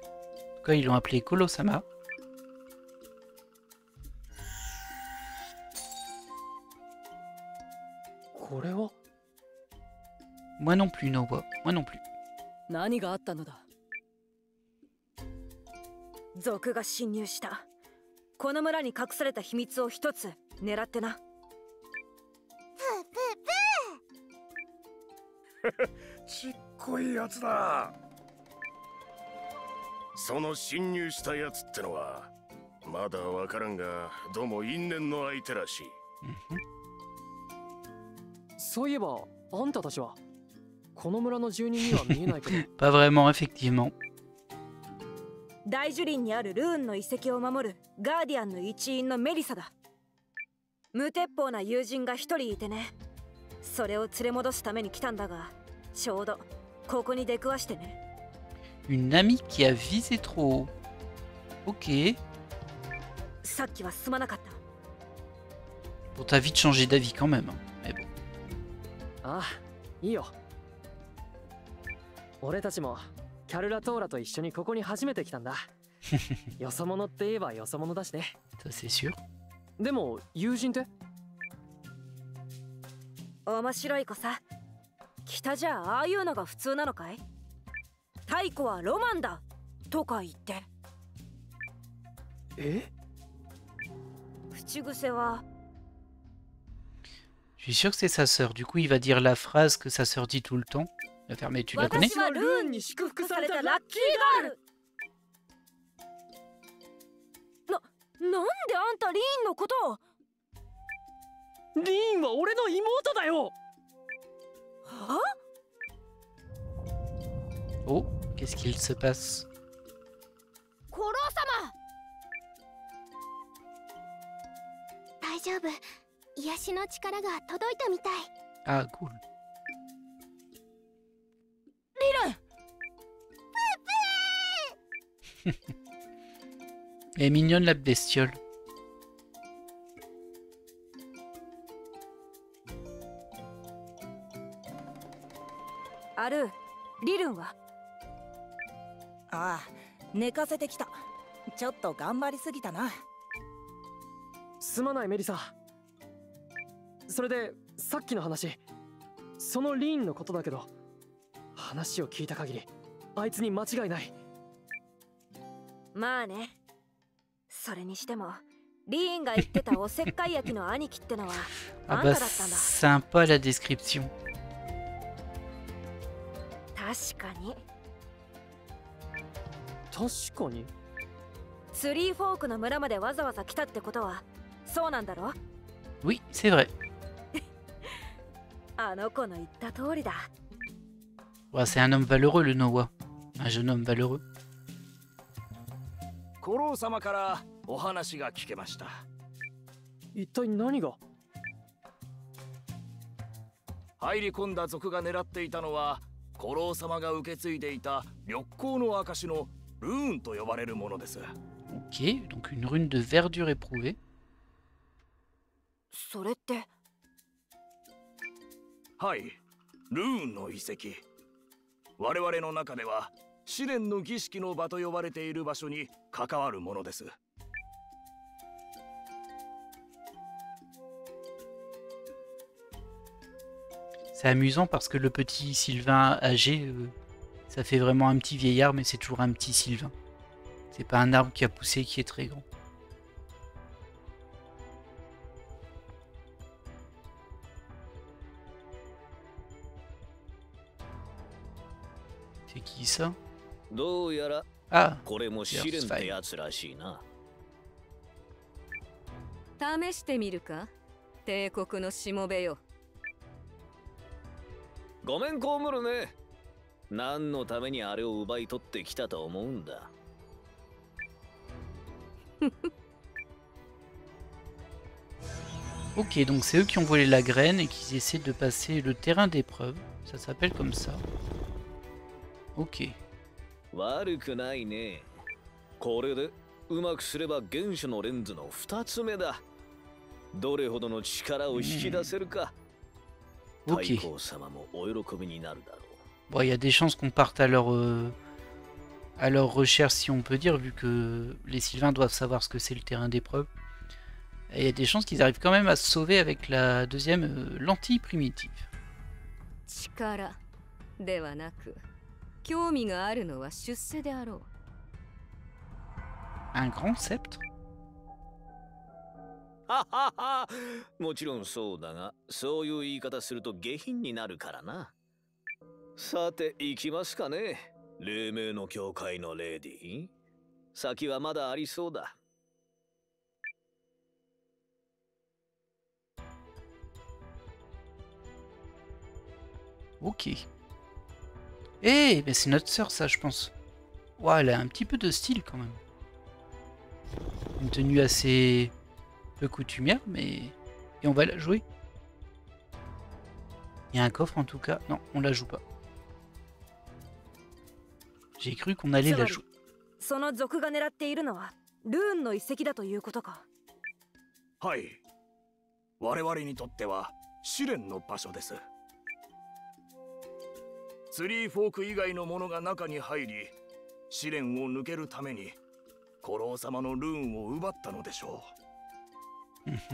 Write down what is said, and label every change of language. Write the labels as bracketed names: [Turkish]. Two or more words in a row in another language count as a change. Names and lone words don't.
[French] En tout cas, ils l'ont appelé Kolosama. Moi non plus, Nowa. Moi non plus. [Japanese] 何があったのだ。族が侵入した。この村に隠された秘密を一つ狙ってな。ちっこいやつだ。その侵入したやつってのはまだわからんが、どうも因縁の相手らしい。そういえばあんたたちはこの村の住人には見えないけど。 [French] Pas vraiment, effectivement. [Japanese] 大樹林にあるルーンの遺跡を守るガーディアンの一員のメリサだ。無鉄砲な友人が一人いてね。それを連れ戻すために来たんだが、ちょうどここに出くわしてね。 [French] Une amie qui a visé trop haut. Ok. [Japanese] さっきはすまなかった。 [French] Bon, t'as vite changé d'avis quand même. Hein. Mais bon. [Japanese] ああ、いいよ。俺たちもキャルラトーラと一緒にここに初めて来たんだ。よそ者って言えばよそ者だしね。 [French] Ça c'est sûr. [Japanese] でも友人って？面白い子さ。北じゃああいうのが普通なのかい？太古はロマンだとか言って。え？口癖は。 [French] Je suis sûr que c'est sa sœur. Du coup, il va dire la phrase que sa sœur dit tout le temps. La faire, mais tu la connais? [Japanese] 私はルーンに祝福されたラッキーガール。なんであんたリーンのことを？リーンは俺の妹だよ。は？ [French] Oh, qu'est-ce qu'il se passe? [Japanese] コロ様。大丈夫。癒しの力が届いたみたい。 [French] Ah, cool. [Japanese] リルン。 [French] Elle est mignonne la bestiole. [Japanese] ある、リルンは？ああ、寝かせてきた。ちょっと頑張りすぎたな。すまないメリサ。それでさっきの話、そのリーンのことだけど、話を聞いた限りあいつに間違いない。まあね。それにしてもリーンが言ってたおせっかい焼きの兄貴ってのはあ Ah んた [French] bah [Japanese] だったんだ。 [French] sympa la description. [Japanese] 確かに。確かに。スリーフォークの村までわざわざ来たってことはそうなんだろ？ [French] Oui, c'est vrai. [Japanese] あの子の言った通りだ。 [French] Ouais, c'est un homme valeureux le Noah. Un jeune homme valeureux. [Japanese] コロー様からお話が聞けました。一体何が？入り込んだ族が狙っていたのはコロー様が受け継いでいた緑光の証のルーンと呼ばれるものです。 [French] Ok, donc une rune de verdure éprouvée. [Japanese] それって。はい、ルーンの遺跡。我々の中では試練の儀式の場と呼ばれている場所に関わるものです。 [French] C'est amusant parce que le petit Sylvain âgé, ça fait vraiment un petit vieillard, mais c'est toujours un petit Sylvain. C'est pas un arbre qui a poussé qui est très grand. C'est qui ça? [Japanese] どうやら Ah, これも試練ってやつらしいな。試してみるか、帝国のしもべよ。ごめんこむるね。何のためにあれを奪い取ってきたと思うんだ。 [French] ok, donc c'est eux qui ont volé la graine et qui essaient de passer le terrain d'épreuve. Ça s'appelle comme ça. Ok. [Japanese] 悪くないね。これでうまくすれば原初のレンズの2つ目だ。どれほどの力を引き出せるか。太閤様もお喜びになるだろう。 [French] Bon, il y a des chances qu'on parte à leur recherche, si on peut dire, vu que les Sylvains doivent savoir ce que c'est le terrain d'épreuve. Et il y a des chances qu'ils arrivent quand même à se sauver avec la deuxième lentille primitive. [Japanese] 力ではなく、興味があるのは出世であろう。 [French] Un grand sceptre? [Japanese] ははは。もちろんそうだが、そういう言い方すると下品になるからな。さて行きますかね。黎明の教会のレディー。先はまだありそうだ。 [French] Ok. Eh, mais c'est notre sœur, ça, je pense. Ouah, elle a un petit peu de style quand même. Une tenue assez peu coutumière, mais... Et on va la jouer. Il y a un coffre en tout cas. Non, on la joue pas. J'ai cru qu'on allait la jouer. [Japanese] その族が狙っているのはルーンの遺跡だということか。はい。我々にとっては試練の場所です。スリーフォーク以外のものが中に入り、試練を抜けるために古老様のルーンを奪ったのでしょう。